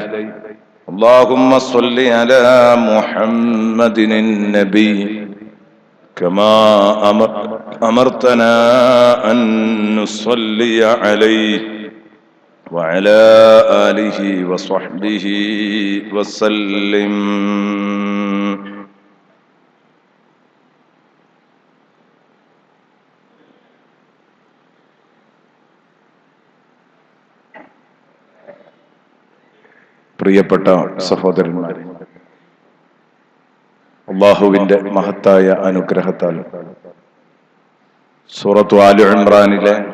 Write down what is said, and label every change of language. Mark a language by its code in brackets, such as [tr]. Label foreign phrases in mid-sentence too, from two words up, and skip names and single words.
[ar] اللهم صل على محمد النبي كما أمرتنا أن نصلي عليه وعلى آله وصحبه وسلم. [ml] പ്രിയപ്പെട്ട സഹോദരന്മാരെ, അല്ലാഹുവിന്റെ മഹത്തായ അനുഗ്രഹത്താൽ സൂറത്തു ആലി ഇംറാനിലെ